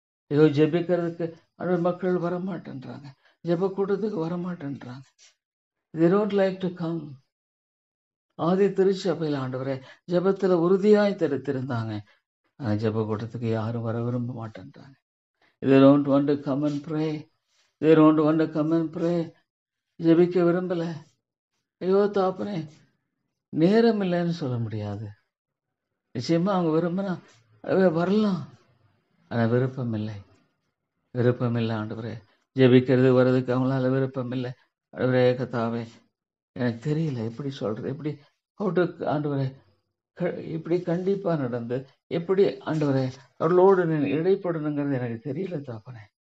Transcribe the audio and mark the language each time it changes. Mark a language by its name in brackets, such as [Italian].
[Tamil] ஐயோ ஜெபிக்கிறதுக்கு ஆண்டவர் மக்கள் வரமாட்டேன்றாங்க, ஜெப கூட்டத்துக்கு வரமாட்டேன்றாங்க. [English] they don't like to come. [Tamil] ஆதி திருச்சபையில் ஆண்டவரே ஜெபத்துல உறுதியாய் தடுத்திருந்தாங்க, ஜெப கூட்டத்துக்கு யாரும் வர விரும்ப மாட்டேன்றாங்க. [English] they don't want to come and pray, they don't want to come and pray. [Tamil] ஜெபிக்க விரும்பல. ஐயோ தாப்பனே, நேரம் இல்லைன்னு சொல்ல முடியாது. நிச்சயமா அவங்க விரும்பினா வரலாம், ஆனா விருப்பம் இல்லை, விருப்பம் இல்லை ஆண்டவரே. ஜெபிக்கிறது வர்றதுக்கு அவங்களால விருப்பம் இல்லை ஆண்டவரே. கர்த்தாவே, எனக்கு தெரியல எப்படி சொல்றது, எப்படி ஆண்டவரே இப்படி கண்டிப்பா நடந்து எப்படி ஆண்டவரே அவர்களோடு இடைப்படணுங்கிறது எனக்கு தெரியல தாப்பனே.